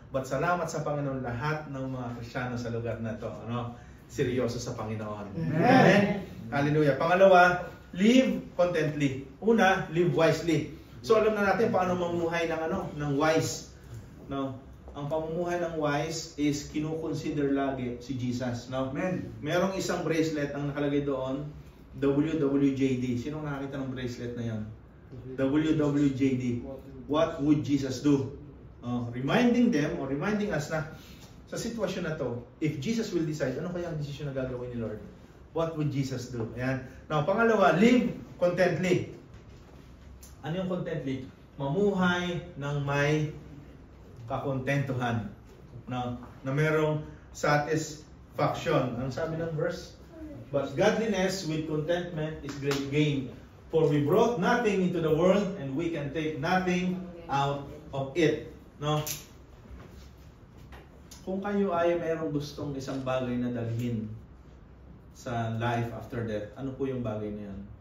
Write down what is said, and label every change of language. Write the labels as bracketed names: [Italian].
[Filipino] But salamat sa Panginoon, lahat ng mga Kristiyano sa lugar na to, no? Seryoso sa Panginoon. Amen. Hallelujah. Pangalawa, live contently. Una, live wisely. So alam na natin paano mamumuhay ng wise, no? Ang pamumuhay ng wise is kino-consider lagi si Jesus, no? Amen. Merong isang bracelet ang nakalagay doon, WWJD. Sino nakakita ng bracelet na 'yon? WWJD. [English] What would Jesus do? Reminding them or reminding us [Filipino] na sa sitwasyon na to, [English] if Jesus will decide, [Filipino] ano kaya ang desisyon na gagawin ni Lord? [English] What would Jesus do? [Filipino] Ayan. Now, pangalawa, live contently. Ano yung contently? Mamuhay ng may kakontentuhan. No? Na merong satisfaction. Anong sabi ng verse? [English] But godliness with contentment is great gain. For we brought nothing into the world and we can take nothing out of it. No? [Filipino] Kung kayo ay mayroong gustong isang bagay na dalhin sa life after death, ano po yung bagay na yan?